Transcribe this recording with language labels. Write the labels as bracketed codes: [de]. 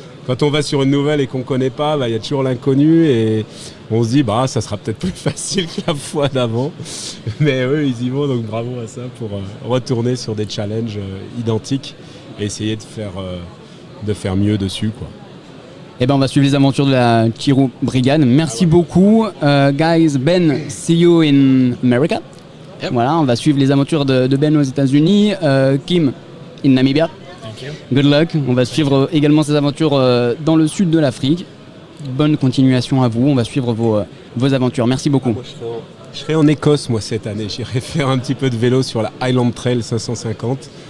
[fr] Quand on va sur une nouvelle et qu'on ne connaît pas, y a toujours l'inconnu et on se dit ça sera peut-être plus facile que la fois d'avant. Mais eux, ils y vont, donc bravo à ça pour retourner sur des challenges identiques et essayer de faire mieux dessus, quoi. Eh ben, on va suivre les aventures de la Tiro Brigade. Merci beaucoup. [en] Guys, Ben, see you in America. Yep. [fr] Voilà, on va suivre les aventures de Ben aux États-Unis. [en] Kim, in Namibia. Thank you. Good luck. [fr] On va suivre également ces aventures dans le sud de l'Afrique. Bonne continuation à vous. On va suivre vos aventures. Merci beaucoup. Moi, je serai en Écosse, moi, cette année. J'irai faire un petit peu de vélo sur la Highland Trail 550.